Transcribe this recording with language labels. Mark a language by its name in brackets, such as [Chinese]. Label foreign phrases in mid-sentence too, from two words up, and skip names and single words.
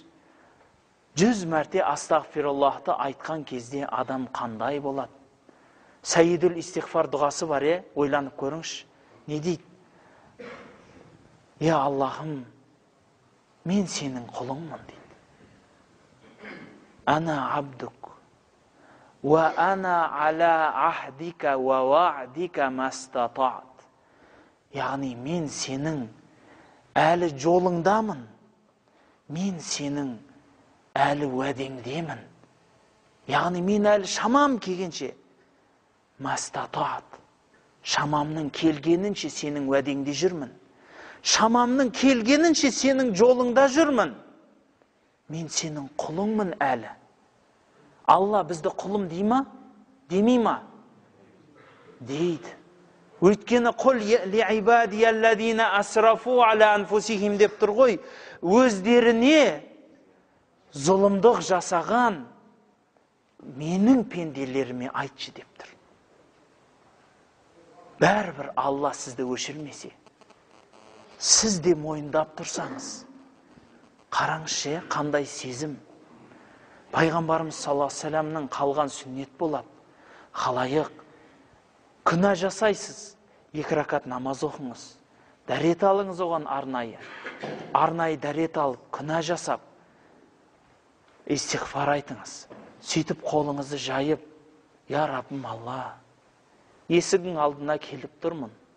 [Kazakh] 100 мәрте астағфируллахты айтқан кезде адам қандай болады? [Arabic] سَيِّدُ الِاسْتِغْفَارِ [Kazakh] дұғасы бар, ойланып көріңізші. Не дейді? Я Аллахым, мен сенің құлыңмын дейді. [Arabic] أَنَا عَبْدُكَ وَأَنَا عَلَى عَهْدِكَ وَوَعْدِكَ مَا اسْتَطَعْتُ. [Kazakh] Яғни мен сенің әлі жолыңдамын, мен сенің әлі уәдеңдемін. Яғни мен әлі шамам келгенше, мастатат, шамамның келгенінше сенің уәдеңде жүрмін. Шамамның келгенінше сенің жолыңда жүрмін. Мен сенің құлыңмын әлі. Алла бізді құлым дей ма? Демей ма? Дейді. Өйткені құл [Arabic] لِعِبَادِيَ الَّذِينَ أَسْرَفُوا عَلَى أَنْفُسِهِمْ [Kazakh] деп тұр ғой. Өздеріне зұлымдық жасаған менің пенделеріме айтшы деп тұр. Бәрібір Алла сізді өшірмесе, сіз де мойындап тұрсаңыз, қараңызшы, қандай сезім. Пайғамбарымыз [Arabic] صَلَّى اللَّهُ عَلَيْهِ [Kazakh] ва салламның қалған сүннет болады. Халайық, күнә жасайсыз, 2 ракат намаз оқыңыз. Дәрет алыңыз оған арнайы. Арнайы дәрет алып, күнә жасап, истиғфар айтыңыз. Сөйтіп қолыңызды жайып, я Раббым Алла, есігің алдына келіп тұрмын.